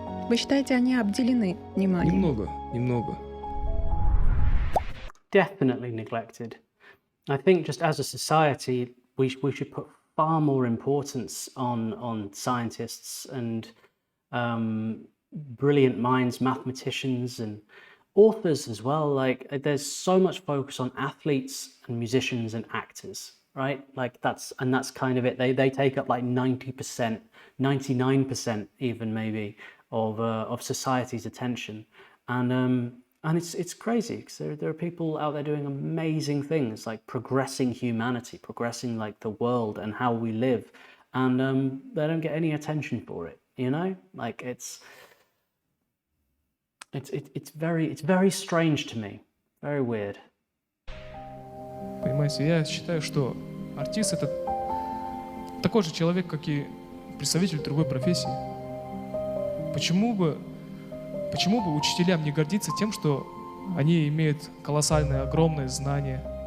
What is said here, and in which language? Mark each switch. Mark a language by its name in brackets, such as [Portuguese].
[Russian] Вы считаете, они обделены вниманием? Немного. [English] Definitely neglected. I think just as a society, we should put far more importance on scientists and brilliant minds, mathematicians and authors as well. Like there's so much focus on athletes and musicians and actors, right? Like that's kind of it. They take up like 90%, 99% even maybe of society's attention. And it's crazy because there are people out there doing amazing things like progressing humanity, progressing like the world and how we live, and they don't get any attention for it, you know? Like it's very strange to me, very weird. [Russian] Понимаете, я считаю, что артист — это такой же человек, как и представитель другой профессии. Почему бы учителям не гордиться тем, что они имеют колоссальные, огромные знания?